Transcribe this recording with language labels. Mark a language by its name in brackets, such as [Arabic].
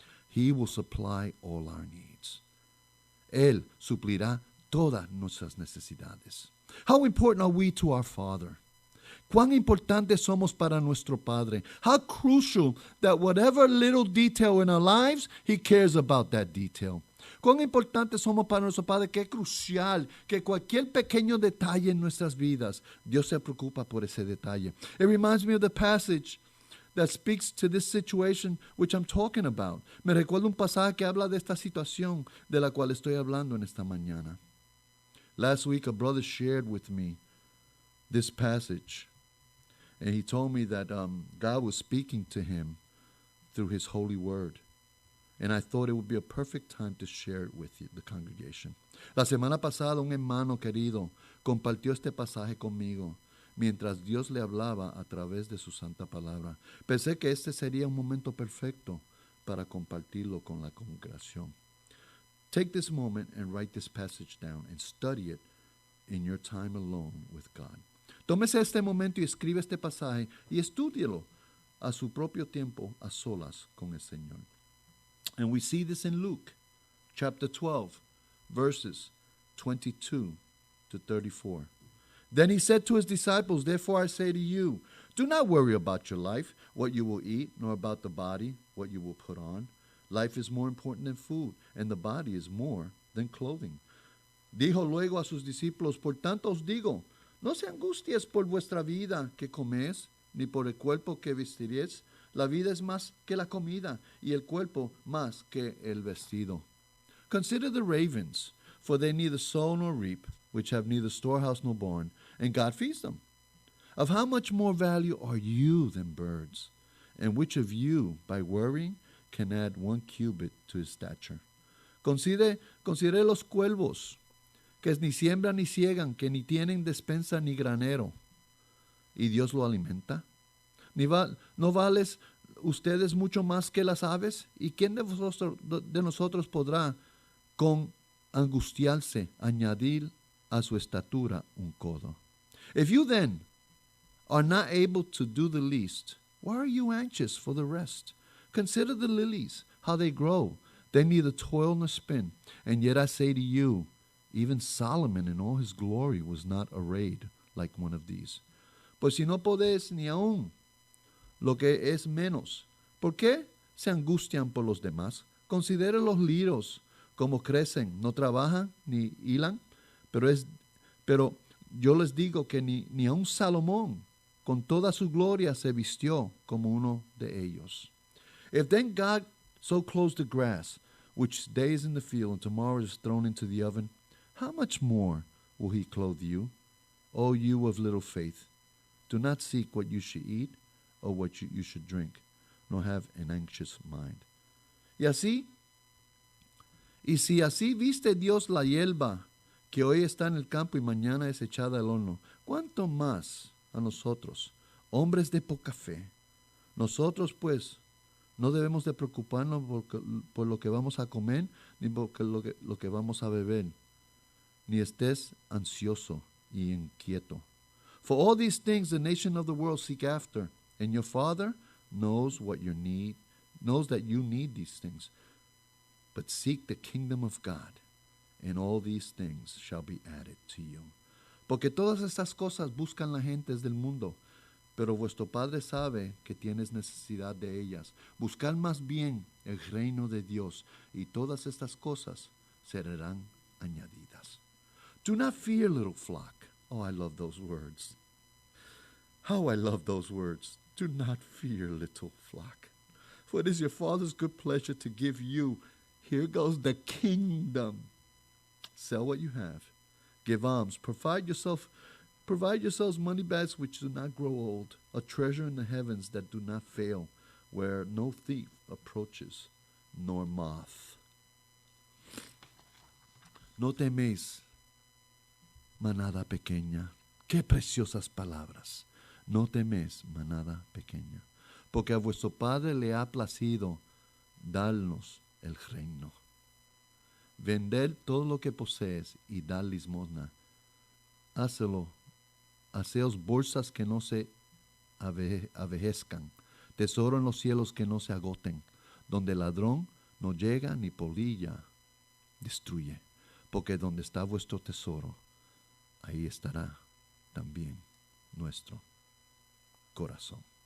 [English] He will supply all our needs. [Spanish] Él suplirá todas nuestras necesidades. [English] How important are we to our Father? [Spanish] Cuán importantes somos para nuestro Padre. [English] How crucial that whatever little detail in our lives, He cares about that detail. [Spanish] Cuán importantes somos para nuestro Padre, que es crucial que cualquier pequeño detalle en nuestras vidas, Dios se preocupa por ese detalle. [English] It reminds me of the passage that speaks to this situation which I'm talking about. [Spanish] Me recuerda un pasaje que habla de esta situación de la cual estoy hablando en esta mañana. [English] Last week a brother shared with me this passage, and he told me that God was speaking to him through His holy word. And I thought it would be a perfect time to share it with you, the congregation. [Spanish] La semana pasada un hermano querido compartió este pasaje conmigo mientras Dios le hablaba a través de su santa palabra. Pensé que este sería un momento perfecto para compartirlo con la congregación. [English] Take this moment and write this passage down and study it in your time alone with God. [Spanish] Tómese este momento y escribe este pasaje y estúdielo a su propio tiempo a solas con el Señor. [English] And we see this in Luke chapter 12, verses 22 to 34. Then he said to his disciples, therefore I say to you, do not worry about your life, what you will eat, nor about the body, what you will put on. Life is more important than food, and the body is more than clothing. [Spanish] Dijo luego a sus discípulos, por tanto os digo, no se angusties por vuestra vida que coméis, ni por el cuerpo que vestiréis. La vida es más que la comida, y el cuerpo más que el vestido. [English] Consider the ravens, for they neither sow nor reap, which have neither storehouse nor barn, and God feeds them. Of how much more value are you than birds? And which of you, by worrying, can add 1 cubit to his stature? [Spanish] Considere los cuervos, que ni siembran ni ciegan, que ni tienen despensa ni granero, y Dios lo alimenta. ¿No vales ustedes mucho más que las aves? ¿Y quién de nosotros podrá con angustiarse añadir a su estatura un codo? [English] If you then are not able to do the least, why are you anxious for the rest? Consider the lilies, how they grow. They neither toil nor spin. And yet I say to you, even Solomon in all his glory was not arrayed like one of these. [Spanish] Pues si no podéis ni aún lo que es menos, ¿por qué se angustian por los demás? Considere los lirios, cómo crecen, no trabajan ni hilan, pero yo les digo que ni aun Salomón con toda su gloria se vistió como uno de ellos. [English] If then God so clothes the grass, which today is in the field and tomorrow is thrown into the oven, how much more will He clothe you, O you of little faith? Do not seek what you should eat, or what you should drink, nor have an anxious mind. [Spanish] Y si así viste Dios la hierba que hoy está en el campo y mañana es echada al horno, ¿cuánto más a nosotros, hombres de poca fe? Nosotros pues no debemos de preocuparnos por lo que vamos a comer, ni por lo que vamos a beber, ni estés ansioso y inquieto. [English] For all these things the nation of the world seek after, and your Father knows what you need, knows that you need these things. But seek the kingdom of God, and all these things shall be added to you. [Spanish] Porque todas estas cosas buscan las gentes del mundo, pero vuestro Padre sabe que tienes necesidad de ellas. Buscad más bien el reino de Dios, y todas estas cosas serán añadidas. [English] Do not fear, little flock. Oh, I love those words. How I love those words. Do not fear, little flock. For it is your Father's good pleasure to give you, here goes the kingdom. Sell what you have. Give alms. Provide yourselves money bags which do not grow old, a treasure in the heavens that do not fail, where no thief approaches, nor moth. [Spanish] No teméis, manada pequeña. Qué preciosas palabras. No teméis, manada pequeña, porque a vuestro Padre le ha placido darnos el reino. Vended todo lo que posees y dad limosna. Haceos bolsas que no se avejezcan, tesoro en los cielos que no se agoten, donde el ladrón no llega ni polilla destruye, porque donde está vuestro tesoro, ahí estará también nuestro corazón.